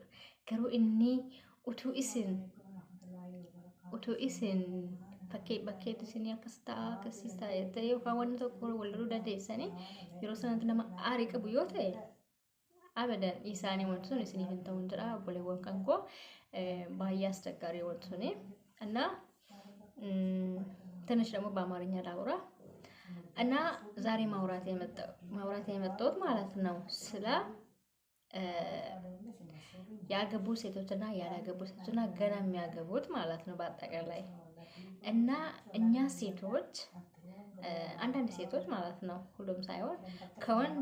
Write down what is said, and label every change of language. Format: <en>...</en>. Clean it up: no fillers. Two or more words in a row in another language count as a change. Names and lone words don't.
<om>Garuu inni utuu isin bakkeetti isin akkas ta'a akkasiis ta'a yookaan wanni tokko wal loluu dandeessanii yeroo sanatti nama aarii qabu yoo ta'e abadan isaanii wanti sun isiniif hin ta'uun jedha obboleewwan kan koo baay'ee asቸጋሪ wanti suni እና</om> <am>ትንሽ ደግሞ በአማርኛ ላውራ እና ዛሬ ማውራት የመጣሁት ማለት ነው ስለ ያገቡ ሴቶችና ያላገቡ ሴቶችና ገና የሚያገቡት ማለት ነው በአጠቃላይ እና እኛ ሴቶች አንዳንድ ሴቶች ማለት ነው ሁሉም ሳይሆን ከወንድ</am>